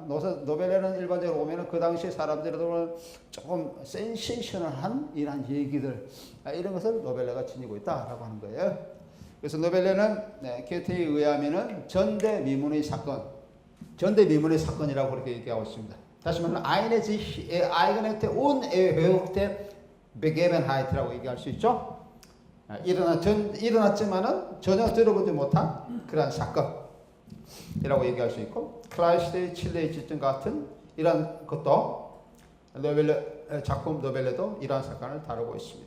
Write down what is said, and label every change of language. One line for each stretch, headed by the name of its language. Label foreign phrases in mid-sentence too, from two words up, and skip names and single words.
Korean: 노벨레는 일반적으로 오면은 그 당시 사람들은 조금 센세이셔널한 이런 얘기들, 이런 것을 노벨레가 지니고 있다라고 하는 거예요. 그래서 노벨레는 게테에 의하면은 전대미문의 사건이라고 그렇게 얘기하고 있습니다. 다시 말하면
German: eigenheit unerhörte Begebenheit
Korean: 라고 얘기할 수 있죠. 일어났지만은 전혀 들어보지 못한 그러한 사건이라고 얘기할 수 있고, 클라이스트의 칠레의 지진 같은 이런 것도 노벨레 작품 노벨레도 이러한 사건을 다루고 있습니다.